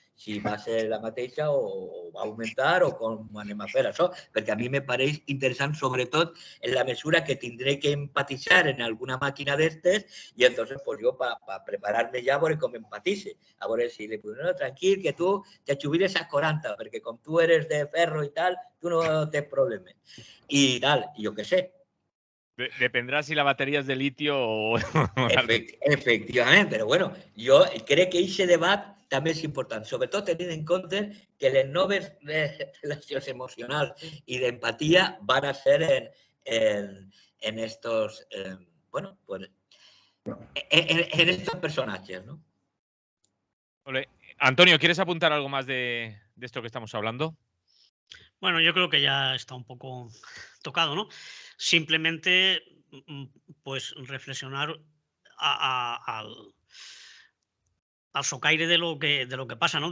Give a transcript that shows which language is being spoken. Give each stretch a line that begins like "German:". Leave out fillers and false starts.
Catalan: Si va ser la mateixa o va augmentar o com anem a fer això, perquè a mi me pareix interessant, sobretot en la mesura que tindré que empatitzar en alguna màquina d'estes i entonces pues jo para preparar-me ja a veure com empatice, a veure si li puc dir, no, tranquil, que tu te jubiles a 40, perquè com tu eres de ferro i tal, tu no tens problemes. I tal, jo què sé.
Spanish: Dependrá si la batería es de litio o...
Catalan: Efectivament, però bueno, jo crec que aquest debat també és important, sobretot tenint en compte que les noves relacions emocionals i d'empatia van a ser en estos, bueno, pues, en estos personatges, ¿no?
Spanish: Antonio, ¿quieres apuntar algo más de esto que estamos hablando? Bueno, yo creo que ya está un poco tocado, ¿no? Simplemente, pues, reflexionar al socaire de lo que pasa, ¿no?